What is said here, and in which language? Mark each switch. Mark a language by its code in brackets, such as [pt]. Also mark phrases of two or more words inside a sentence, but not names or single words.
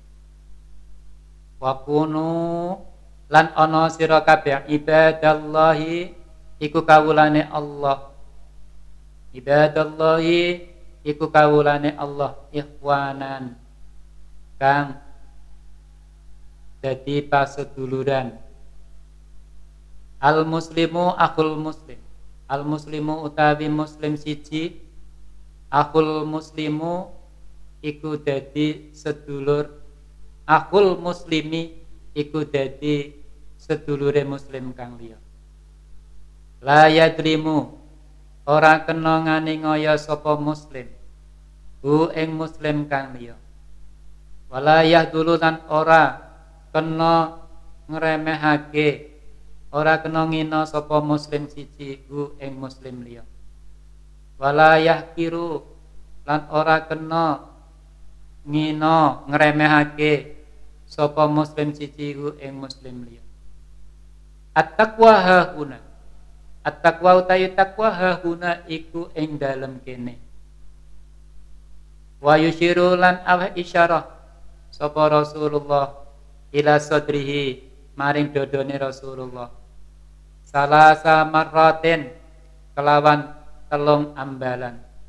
[ar] وكونوا [jv] lan ana sira kabeh ibadallahi iku kawulane Allah. Ibadallahi iku kawulane Allah ikhwanan kang dadi paseduluran. [ar] المسلم أخو المسلم. المسلم [jv] utawi muslim siji, [ar] أخو المسلم [jv] iku dadi sedulur. [ar] أخو المسلم [jv] iku dadi sedulure muslim kang liya. [ar] لا يظلمه, [jv] ora kena ngani ngoyo sapa muslim hu ing muslim kang liya. [ar] ولا يخذله [jv] lan ora kena ngremehake, ora kena ngina sapa muslim siji hu ing muslim liya. [ar] ولا يحقره [jv] lan ora kena ngina ngremehake sapa muslim siji hu ing muslim liya. [ar] التقوى هاهنا, [jv] at-taqwa utawi takwa hahuna iku ing dalem kene. [ar] ويشير [jv] lan aweh isyarah sapa Rasulullah [ar] إلى صدره [jv] maring dodone Rasulullah. [ar] ثلاث مرات [jv] kelawan telung ambalan.